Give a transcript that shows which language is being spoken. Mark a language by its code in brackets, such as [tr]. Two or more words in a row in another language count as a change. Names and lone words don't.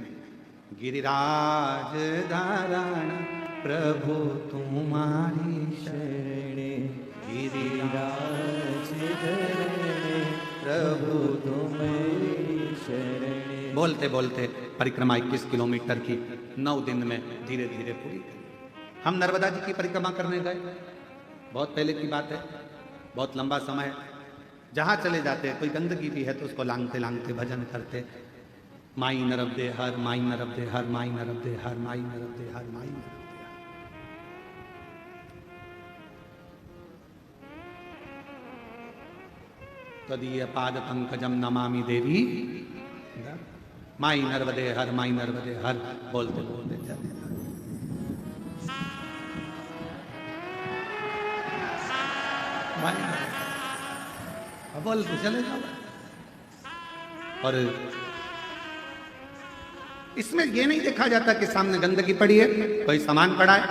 [hi] गिरिराज धारण प्रभु तुम्हारी शरणे, गिरिराज प्रभु तुम्हारी शरणे। बोलते बोलते परिक्रमा 21 किलोमीटर की 9 दिन में धीरे धीरे पूरी करी। हम नर्मदा जी की परिक्रमा करने गए, बहुत पहले की बात है, बहुत लंबा समय है। जहाँ चले जाते कोई गंदगी भी है तो उसको लांगते लांगते भजन करते, माई नरब दे हर, माई नरब दे हर, माई नरब दे हर, माई नरब दे हर, माई नरब दे हर। [sa] तदीय पाद पंकजम नमामि देवी, [hi] माई नर्मदे हर, माई नर्मदे हर, बोलते बोलते चले। बोलते चले जाओ। और इसमें यह नहीं देखा जाता कि सामने गंदगी पड़ी है, कोई सामान पड़ा है।